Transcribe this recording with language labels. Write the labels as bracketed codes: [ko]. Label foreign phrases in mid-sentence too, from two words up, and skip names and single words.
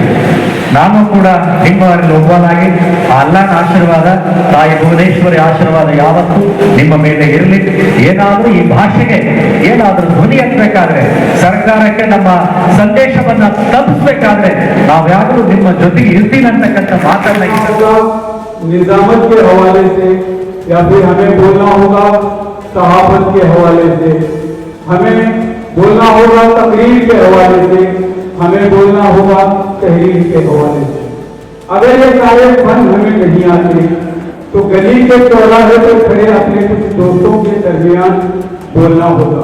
[kn] ನಾನು ಕೂಡ ನಿಮ್ಮವರಲ್ಲಿ ಒಬ್ಬನಾಗಿ ಆ ಅಲ್ಲನ ಆಶೀರ್ವಾದ, ತಾಯಿ ಭುವನೇಶ್ವರಿ ಆಶೀರ್ವಾದ ಯಾವತ್ತೂ ನಿಮ್ಮ ಮೇಲೆ ಇರಲಿ. ಏನಾದರೂ ಈ ಭಾಷೆಗೆ ಏನಾದರೂ ಧ್ವನಿ ಎತ್ತಬೇಕಾದ್ರೆ, ಸರ್ಕಾರಕ್ಕೆ ನಮ್ಮ ಸಂದೇಶವನ್ನ ತಲುಪಿಸಬೇಕಾದ್ರೆ ನಾವ್ಯಾರು ನಿಮ್ಮ ಜೊತೆಗೆ ಇರ್ತೀನಿ ಅಂತಕ್ಕಂಥ ಮಾತನ್ನ [hi] निजामत के हवाले से या फिर हमें बोलना होगा सहाफत के हवाले से, हमें बोलना होगा तकरीर के हवाले से, हमें बोलना होगा तहरीर के हवाले से। अगर ये सारे फन हमें नहीं आते तो गली के चौराहे पर खड़े अपने कुछ दोस्तों के दरमियान बोलना होगा।